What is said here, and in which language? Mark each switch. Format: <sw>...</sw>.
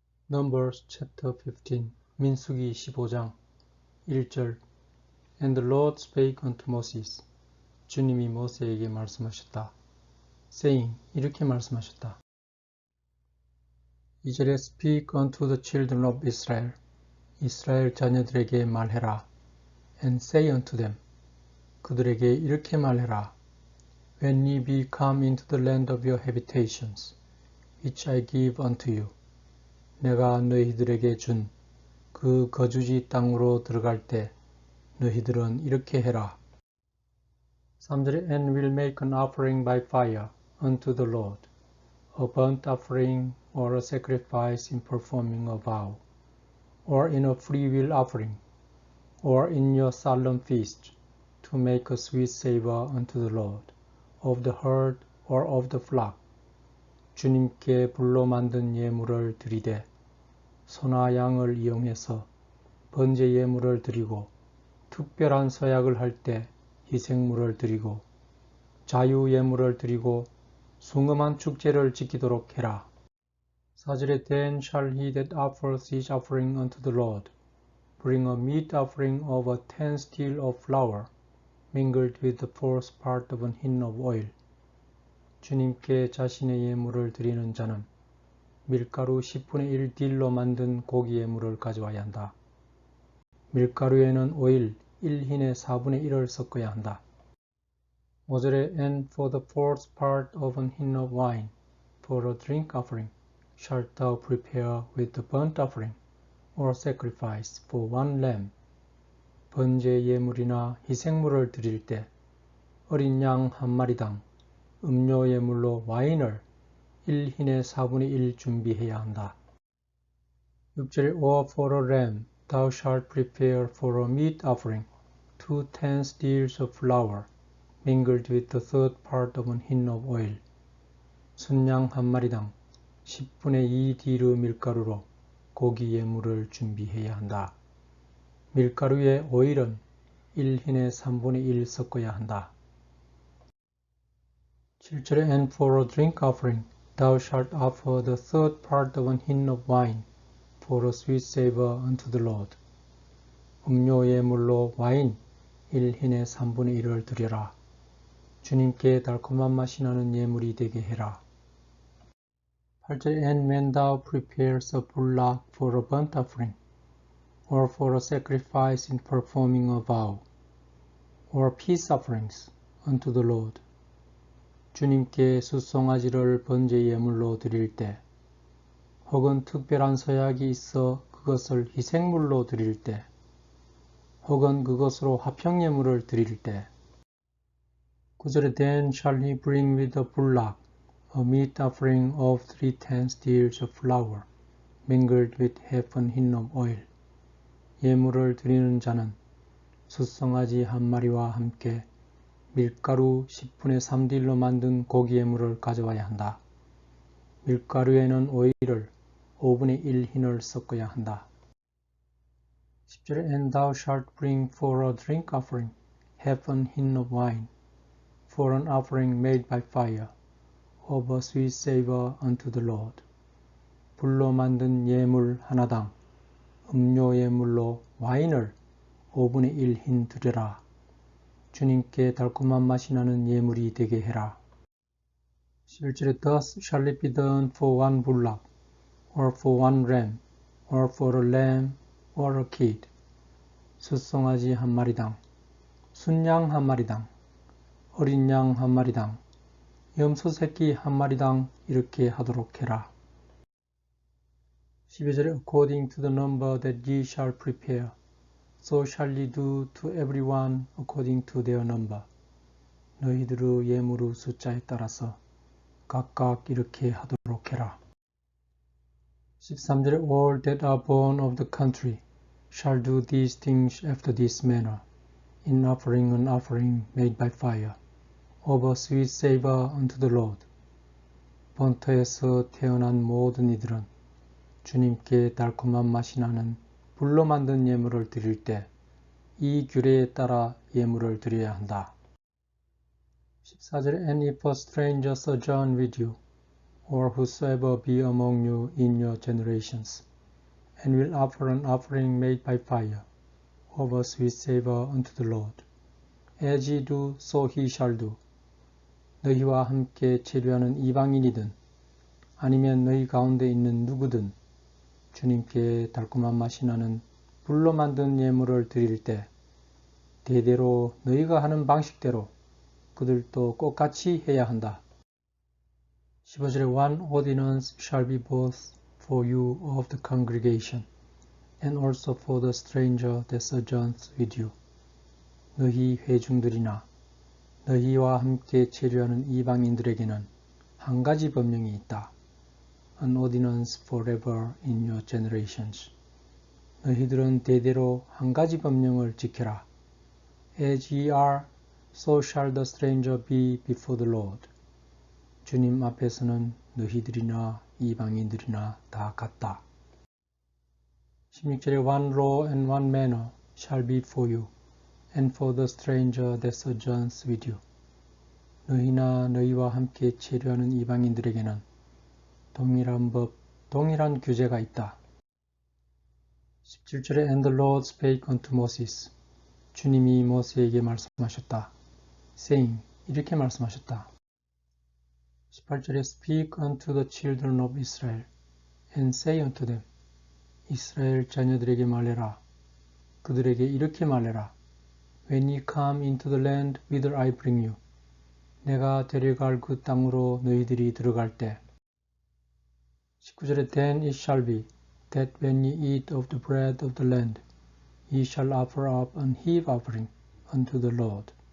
<en>Numbers chapter 15</en> <ko>민수기 15장 1절</ko> <en>And the Lord spake unto Moses</en> <ko>주님이 모세에게 말씀하셨다.</ko> <en>saying</en> <ko>이렇게 말씀하셨다. 2절에</ko> <en>Speak unto the children of Israel</en> <ko>이스라엘 자녀들에게 말해라.</ko> <en>And say unto them</en> <ko>그들에게 이렇게 말해라.</ko> <en>When ye be come into the land of your habitations which I give unto you</en> <ko>내가 너희들에게 준 그 거주지 땅으로 들어갈 때 너희들은 이렇게 해라. 3절에</ko> <en>And will make an offering by fire unto the Lord, a burnt offering or a sacrifice in performing a vow, or in a freewill offering, or in your solemn feast, to make a sweet savor unto the Lord, of the herd or of the flock.</en> <ko>주님께 불로 만든 예물을 드리되 소나 양을 이용해서 번제 예물을 드리고 특별한 서약을 할 때 희생물을 드리고 자유 예물을 드리고 숭엄한 축제를 지키도록 해라. 4절에</ko> <en>Then shall he that offers his offering unto the Lord bring a meat offering of a 10 steal of flour mingled with the fourth part of an hin of oil.</en> <ko>주님께 자신의 예물을 드리는 자는 밀가루 10분의 1 딜로 만든 고기 예물을 가져와야 한다. 밀가루에는 오일 1흰의 4분의 1을 섞어야 한다. 5절에</ko> <en>And for the fourth part of an hin of wine for a drink offering shalt thou prepare with the burnt offering or sacrifice for one lamb.</en> <ko>번제 예물이나 희생물을 드릴 때 어린 양 한 마리당 음료 예물로 와인을 1흰의 4분의 1 준비해야 한다. 6절에</ko> <en>Or for a lamb thou shalt prepare for a meat offering 2 10 steals of flour mingled with the third part of an hin of oil.</en> <ko>순양 한 마리당 10분의 2 디루 밀가루로 고기 예물을 준비해야 한다. 밀가루에 오일은 1흰의 3분의 1 섞어야 한다. 7절에</ko> <en>And for a drink offering thou shalt offer the third part of an hin of wine for a sweet savor unto the Lord.</en> <ko>음료 예물로 와인 1흰의 3분의 1을 드려라. 주님께 달콤한 맛이 나는 예물이 되게 해라. 8절에</ko> <en>And when thou prepares a bullock for a burnt offering, or for a sacrifice in performing a vow, or peace offerings unto the Lord,</en> <ko>주님께 숫송아지를 번제 예물로 드릴 때,</ko> <en>혹은 특별한 서약이 있어 그것을 희생물로 드릴 때, 혹은 그것으로 화평 예물을 드릴 때,</en> <ko>9절에</ko> <en>Then shall he bring with the bullock a meat offering of 3 10 steals of flour, mingled with half an hin of oil.</en> <ko>예물을 드리는 자는 숫송아지 한 마리와 함께 밀가루 10분의 3딜로 만든 고기 예물을 가져와야 한다. 밀가루에는 오일을 5분의 1 흰을 섞어야 한다. 10절에</ko> <en>And thou shalt bring for a drink offering half an hin of wine, for an offering made by fire, of a sweet savor unto the Lord.</en> <ko>불로 만든 예물 하나당 음료 예물로 와인을 5분의 1 흰 드려라. 주님께 달콤한 맛이 나는 예물이 되게 해라. 11절에</ko> <en>Thus shall it be done for one bullock, or for one ram, or for a lamb, or a kid.</en> <ko>숫송아지 한 마리당, 순양 한 마리당, 어린 양 한 마리당, 염소 새끼 한 마리당 이렇게 하도록 해라. 12절에</ko> <en>According to the number that ye shall prepare, so shall ye do to every one according to their number.</en> <ko>너희들의 예물의 숫자에 따라서 각각 이렇게 하도록 해라. 13절에</ko> <en>All that are born of the country shall do these things after this manner, in offering an offering made by fire, of a sweet savor unto the Lord.</en> <ko>본토에서 태어난 모든 이들은 주님께 달콤한 맛이 나는 불로 만든 예물을 드릴 때 이 규례에 따라 예물을 드려야 한다. 14절에</ko> <en>And if a stranger sojourn with you, or whosoever be among you in your generations, and will offer an offering made by fire, of a sweet savor unto the Lord. As ye do, so he shall do.</en> <ko>너희와 함께 체류하는 이방인이든 아니면 너희 가운데 있는 누구든 주님께 달콤한 맛이 나는 불로 만든 예물을 드릴 때 대대로 너희가 하는 방식대로 그들도 똑같이 해야 한다. 15절에</ko> <en>One ordinance shall be both for you of the congregation and also for the stranger that sojourns with you.</en> <ko>너희 회중들이나 너희와 함께 체류하는 이방인들에게는 한 가지 법령이 있다.</ko> <en>An ordinance forever in your generations.</en> <ko>너희들은 대대로 한 가지 법령을 지켜라.</ko> <en>As ye are, so shall the stranger be before the Lord.</en> <ko>주님 앞에서는 너희들이나 이방인들이나 다 같다. 16절에</ko> <en>One law and one manner shall be for you, and for the stranger that sojourns with you.</en> <ko>너희나 너희와 함께 체류하는 이방인들에게는 동일한 법, 동일한 규제가 있다. 17절에</ko> <en>And the Lord spake unto Moses.</en> <ko>주님이 모세에게 말씀하셨다.</ko> <en>saying,</en> <ko>이렇게 말씀하셨다. 18절에</ko> <en>Speak unto the children of Israel, and say unto them.</en> <ko>이스라엘 자녀들에게 말해라. 그들에게 이렇게 말해라.</ko> <en>When ye come into the land whither I bring you.</en> <ko>내가 데려갈 그 땅으로 너희들이 들어갈 때. 19절에</ko> <en>Then it shall be, that when ye eat of the bread of the land, ye shall offer up an heave offering unto the Lord.</en>